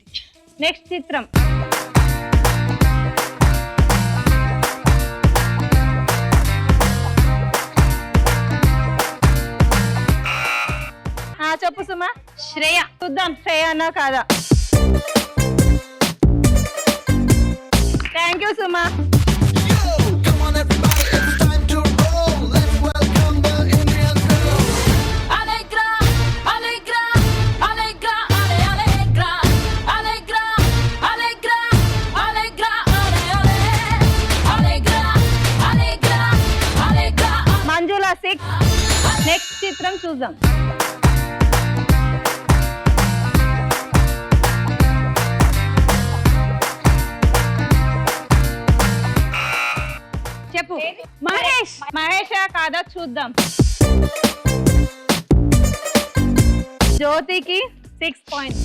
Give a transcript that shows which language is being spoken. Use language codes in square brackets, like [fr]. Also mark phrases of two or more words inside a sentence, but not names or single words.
[te] నెక్స్ట్ చిత్రం చెప్పు సుమా. శ్రేయ. చూద్దాం శ్రేయానా కాదా. [en] thank you [te] సుమా. [en] Come on everybody, it's time to roll. Let's welcome the Indian girl. [it] Allegra, allegra, allegra, ale allegra, allegra, allegra, allegra, ale ale, allegra, allegra, allegra. [te] మంజులా 6. నెక్స్ట్ చిత్రం చూద్దాం. చెప్పు. మహేష్. మహేషా కాదా చూద్దాం. జ్యోతికి 6 పాయింట్స్.